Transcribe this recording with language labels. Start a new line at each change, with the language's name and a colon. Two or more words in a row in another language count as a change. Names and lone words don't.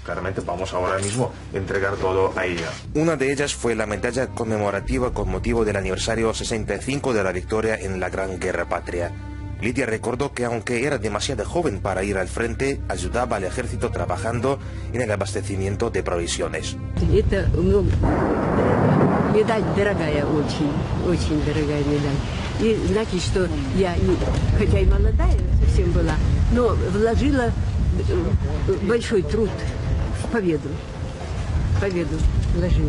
Spanish: Claramente vamos ahora mismo a entregar todo a ella. Una de ellas fue la medalla conmemorativa con motivo del aniversario 65 de la victoria en la Gran Guerra Patria. Lidia recordó que aunque era demasiado joven para ir al frente, ayudaba al ejército trabajando en el abastecimiento de provisiones.
Russian: Это медаль дорогая, очень дорогая медаль. И значит, что я, хотя и молодая совсем была, но вложила большой труд в победу. Победу вложила.